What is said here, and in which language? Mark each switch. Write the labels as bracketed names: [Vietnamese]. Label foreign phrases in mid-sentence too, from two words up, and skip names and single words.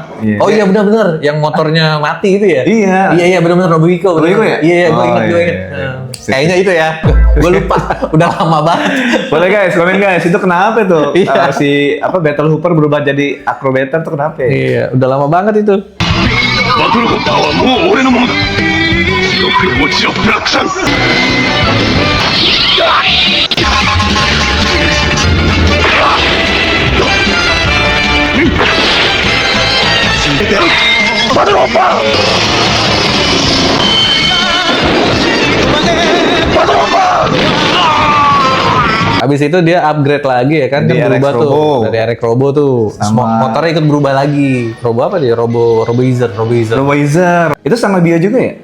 [Indonesian] Oh iya benar-benar, yang motornya mati itu ya? Iya. Iya benar-benar Nobuhiko. Nobuhiko ya? Iya, gue Oh, ingat, gue iya, ingat. iya. Kayaknya itu ya, gue lupa. Udah lama banget. Boleh guys, komen guys, itu kenapa tuh? Iya. Si Battle Hooper berubah jadi Acrobator tuh kenapa ya? Iya, udah lama banget itu. [Japanese] バトルホッパーはもう俺のものだ地獄へ落ちろブラックさん バトルホッパー [Indonesian] Habis itu dia upgrade lagi ya kan, Jadi kan RX berubah tuh Robo. dari RX Robo tuh. Sama- Motornya ikut berubah lagi. Robo apa dia? Roboizer. Roboizer. Itu sama Bio juga ya?